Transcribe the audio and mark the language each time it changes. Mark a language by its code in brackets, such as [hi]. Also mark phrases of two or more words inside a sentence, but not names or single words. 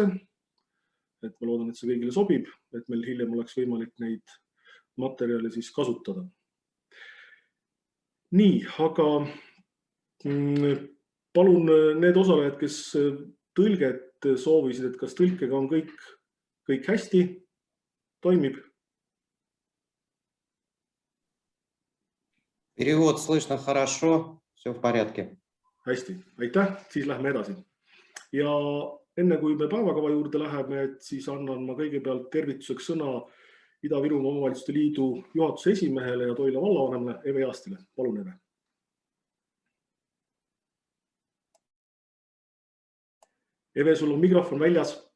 [et] Et ma loodan, et see kõigile sobib, et meil hiljem oleks võimalik neid materjali siis kasutada. Nii, aga palun need osalejad, kes tõlget soovisid, et kas tõlkega on kõik hästi, toimib? [ru] Перевод слышно хорошо, все в порядке. [et] Hästi, aitäh, siis lähme edasi. Ja enne kui me päevakava juurde läheme, et siis annan ma kõigepealt tervituseks sõna Ida-Virumaa Omavalitsuste Liidu juhatuse esimehele ja Toila vallavanemale Eve Jaastile. Palun, Eve. Eve, sul on mikrofon väljas.